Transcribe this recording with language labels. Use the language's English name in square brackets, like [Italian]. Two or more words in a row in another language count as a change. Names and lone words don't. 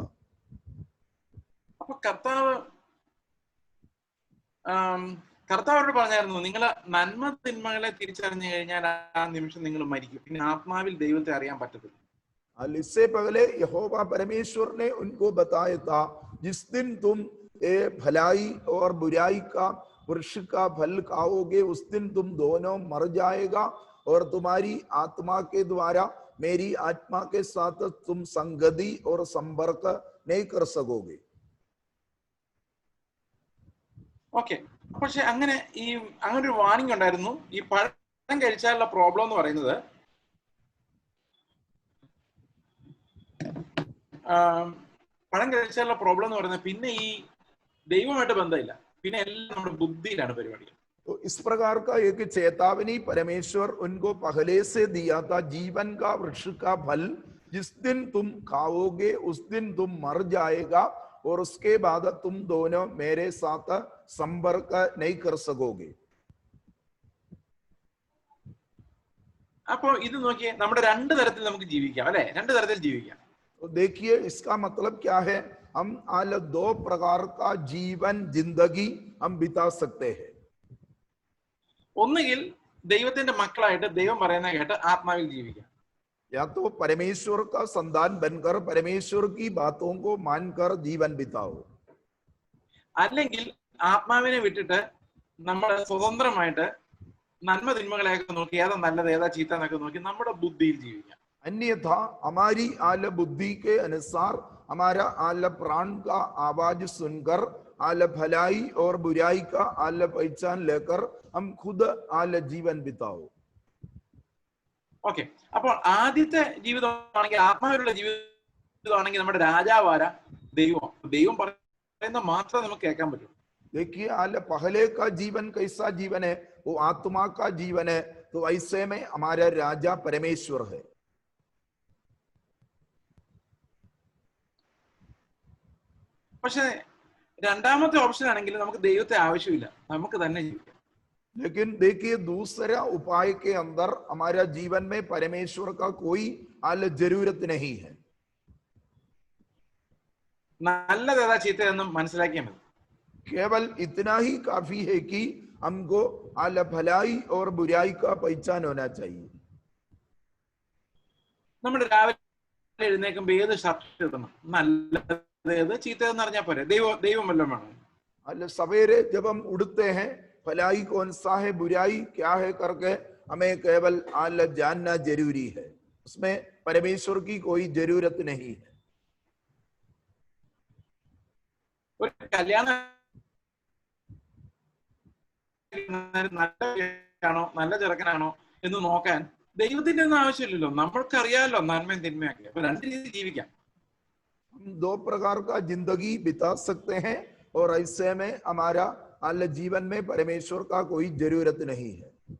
[Malayalam] അപ്പൊ കർത്താവോട് പറഞ്ഞായിരുന്നു, നിങ്ങൾ നന്മ തിന്മകളെ തിരിച്ചറിഞ്ഞു കഴിഞ്ഞാൽ ആ നിമിഷം നിങ്ങൾ മരിക്കും, പിന്നെ ആത്മാവിൽ ദൈവത്തെ അറിയാൻ പറ്റത്തില്ല. [Hindi] इससे पहले यहोवा परमेश्वर ने उनको बताया था, जिस दिन तुम भलाई और बुराई का वृक्ष का फल खाओगे उस दिन तुम दोनों मर जाएगा और तुम्हारी आत्मा के द्वारा मेरी आत्मा के साथ तुम संगति और संपर्क नहीं कर सकोगे। [Malayalam] ഓക്കെ, പക്ഷെ അങ്ങനെ ഒരു വാണിംഗ് ഉണ്ടായിരുന്നു. ഈ പഴം കഴിച്ചാലുള്ള പ്രോബ്ലം എന്ന് പറയുന്നത്, പഴം കഴിച്ചാലുള്ള പ്രോബ്ലം എന്ന് പറയുന്നത് പിന്നെ ഈ ദൈവമായിട്ട് ബന്ധമില്ല, പിന്നെ എല്ലാം നമ്മുടെ ബുദ്ധിയിലാണ് പരിപാടി. [Hindi] तो इस प्रकार का एक चेतावनी परमेश्वर उनको पहले से दिया था, जीवन का वृक्ष का फल जिस दिन तुम खाओगे उस दिन तुम मर जाएगा और उसके बाद तुम दोनों मेरे साथ संपर्क नहीं कर सकोगे। [Malayalam] അപ്പോ ഇത് നോക്കിയേ, നമ്മുടെ രണ്ട് തരത്തിൽ നമുക്ക് ജീവിക്കാം, അല്ലെ? രണ്ട് തരത്തിൽ ജീവിക്കാം. [Hindi] तो देखिए, इसका मतलब क्या है? हम आल दो प्रकार का जीवन जिंदगी हम बिता सकते हैं। [Malayalam] ഒന്നുകിൽ ദൈവത്തിന്റെ മക്കളായിട്ട് ദൈവം പറയുന്ന കേട്ട് ആത്മാവിൽ ജീവിക്കാം, [Hindi] या तो परमेश्वर का संतान बनकर परमेश्वर की बातों को मानकर जीवन बिताओ, [Malayalam] അല്ലെങ്കിൽ ആത്മാവിനെ വിട്ടിട്ട് നമ്മൾ സ്വതന്ത്രമായിട്ട് നന്മ തിന്മകളെയൊക്കെ നോക്കി ഏതാ നല്ലത് ഏതാ ചീത്ത എന്നൊക്കെ നോക്കി നമ്മുടെ ബുദ്ധിയിൽ ജീവിക്കാം. [Hindi] अन्यथा हमारी आल बुद्धि के अनुसार हमारा आल प्राण का आवाज सुनकर आल भलाई और बुराई का आल पहचान लेकर हम खुद आल जीवन बिताओ। [Malayalam] ഓക്കെ, അപ്പോൾ ആദ്യത്തെ ജീവിതമാണെങ്കിൽ, ആത്മാവിലുള്ള ജീവിതമാണെങ്കിൽ നമ്മുടെ രാജാവാര ദൈവം, ദൈവം പറയുന്ന മാത്രമേ നമുക്ക് കേൾക്കാൻ പറ്റൂ. [Hindi] देखिए, आल पहले का जीवन कैसा जीवन है? वो आत्मा का जीवन है। तो ऐसे में हमारा राजा परमेश्वर है। [Malayalam] പക്ഷെ രണ്ടാമത്തെ ഓപ്ഷൻ ആണെങ്കിൽ നമുക്ക് ദൈവത്തെ ആവശ്യമില്ല, നമുക്ക് തന്നെ ജീവിക്കാം. [Hindi] लेकिन देखिए, दूसरा उपाय के अंदर हमारा जीवन में परमेश्वर का कोई आल जरूरत नहीं है। [Malayalam] നല്ലത് ഏതാ ചീത്ത എന്നും മനസ്സിലാക്കിയാൽ മതി. [Hindi] केवल इतना ही काफी है कि हमको आल भलाई और बुराई का पहचान होना चाहिए। [Malayalam] നമ്മൾ രാവിലെ എഴുന്നേൽക്കുമ്പോൾ ഏത് ഷർട്ട് ഇടണം, നല്ലത് ഏത് ചീത്ത എന്ന് അറിഞ്ഞാൽ പോരെ? ദൈവം വല്ലതും വേണം? [Hindi] सवेरे जब हम उठते हैं भलाई कौन सा है बुराई क्या है करके हमें केवल जानना जरूरी है, उसमें परमेश्वर की कोई जरूरत नहीं है। [Malayalam] ഒരു കല്യാണം നല്ലതാണോ നല്ല ചെറുക്കനാണോ എന്ന് നോക്കാൻ ദൈവത്തിന്റെ ഒന്നും ആവശ്യമില്ലല്ലോ. നമ്മൾക്കറിയാമല്ലോ നന്മയും തിന്മയൊക്കെ. അപ്പൊ രണ്ട് രീതിയിൽ ജീവിക്കാം. [Hindi] हम दो प्रकार का जिंदगी बिता सकते हैं और ऐसे में हमारा जीवन में परमेश्वर का कोई जरूरत नहीं है।